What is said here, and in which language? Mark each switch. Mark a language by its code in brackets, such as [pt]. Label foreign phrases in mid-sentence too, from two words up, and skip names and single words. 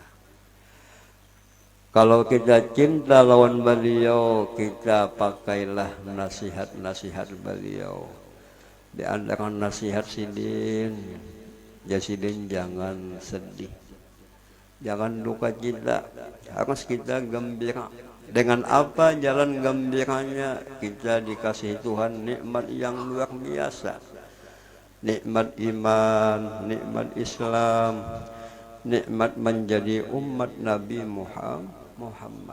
[id] Kalau kita cinta lawan beliau, kita pakailah nasihat-nasihat beliau. Di antara nasihat sidin, ya sidin jangan sedih, jangan duka cita, harus kita gembira. Dengan apa jalan gembiranya? Kita dikasih Tuhan nikmat yang luar biasa. Nikmat iman, nikmat Islam, nikmat menjadi umat Nabi Muhammad.